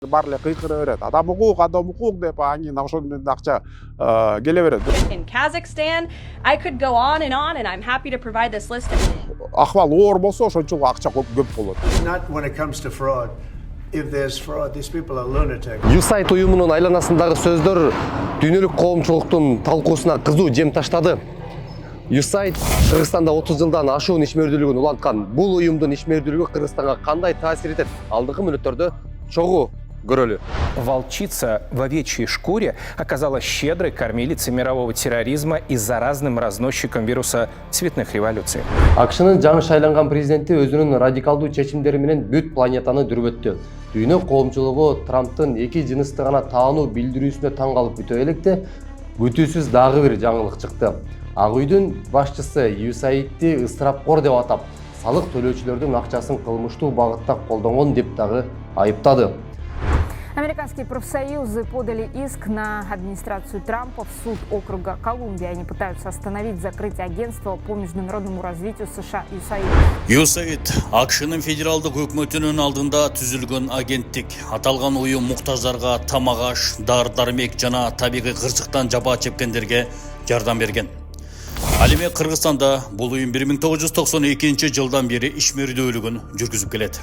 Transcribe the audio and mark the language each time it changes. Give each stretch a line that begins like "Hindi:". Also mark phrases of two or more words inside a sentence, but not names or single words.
Kyrgyz: Баары эле кыйкыра берет. Адам укук деп анын ошондон акча келе берет.
English: In Kazakhstan, I could go on, and I'm happy to provide this list.
Kyrgyz: Акыбал оор болсо ошончолук акча көп болот.
English: Not when it comes to fraud. If there's fraud, these people are lunatics.
Kyrgyz: USAID уюмунун айланасындагы сөздөр дүйнөлүк коомчулуктун талкуусуна кызуу жем таштады. USAID Кыргызстанда 30 жылдан ашуун ишмердүүлүгүн уланткан. Бул уюмдун ишмердүүлүгү Кыргызстанга кандай таасир этет? Алдыңкы мүнөттөрдө чогуу көрөлү.
Russian: Волчица в овечьей шкуре оказалась щедрой кормилицей мирового терроризма и заразным разносчиком вируса цветных революций.
Kyrgyz: АКШнын жаңы шайланган президенти өзүнүн радикалдуу чечимдери менен бүт планетаны дүрбөттү. Дүйнө коомчулугу Трамптын эки жынысты гана таануу билдирүүсүнө таң калып бүтө электе, бүтүүсүз дагы бир жаңылык чыкты. Ак үйдүн башчысы USAIDти ысырапкор деп атап, салык төлөөчүлөрдүн акчасын кылмыштуу багытта колдонгон деп дагы айыптады.
Russian: Американские профсоюзы подали иск на администрацию Трампа в суд округа Колумбия. Они пытаются остановить закрытие агентства по международному развитию США USAID.
Kyrgyz: USAID АКШнын федералдык өкмөтүнүн алдында түзүлгөн агенттик. Аталган уюм муктаждарга тамак аш, дары-дармек жана табигый кырсыктан жапа чеккендерге жардам берген. Ал эми Кыргызстанда бул уюм 1992 жылдан бери ишмердүүлүгүн жүргүзүп келет.